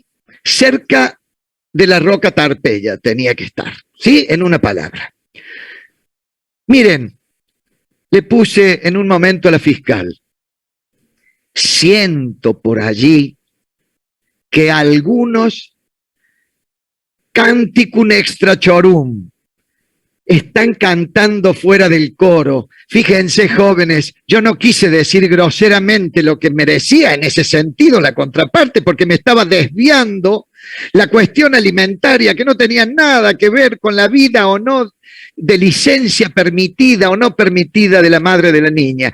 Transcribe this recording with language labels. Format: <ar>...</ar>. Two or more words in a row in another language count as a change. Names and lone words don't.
<es>Cerca de la roca Tarpeya tenía que estar, ¿sí? En una palabra. Miren, le puse en un momento a la fiscal, siento por allí que algunos</es> <la>canticum extra chorum</la> <es>están cantando fuera del coro. Fíjense, jóvenes, yo no quise decir groseramente lo que merecía en ese sentido la contraparte, porque me estaba desviando la cuestión alimentaria, que no tenía nada que ver con la vida o no de licencia permitida o no permitida de la madre de la niña.</es>